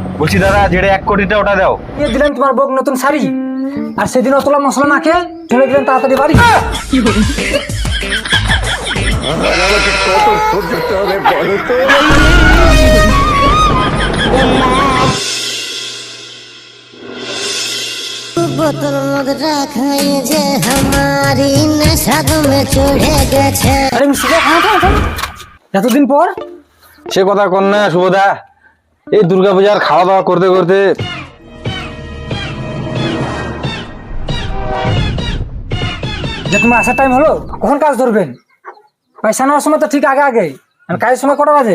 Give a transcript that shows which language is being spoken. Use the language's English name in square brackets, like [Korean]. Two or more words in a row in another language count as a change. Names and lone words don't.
[Bangla] বলছি দাদা, যেটা 1 কোটিটা ওটা দাও। দিয়ে দিলেন তোমার বউ নতুন শাড়ি, আর সেদিন অতলা মশলা মাখে চলে গেলেন তাড়াতাড়ি বাড়ি। [Hindi] बोतल मत रखाई जे हमारी नशा में चढ़े गए। [Bangla] আরে মিষ্টি এতদিন পর সে কথা কর না শুভদা, এই দুর্গাপূজার খাওয়া দাওয়া করতে করতে যে তোমার আসার টাইম হলো, কখন কাজ ধরবেন? পয়সা নেওয়ার সময় তো ঠিক আগে আগে, আর কাজের সময় কটা বাজে?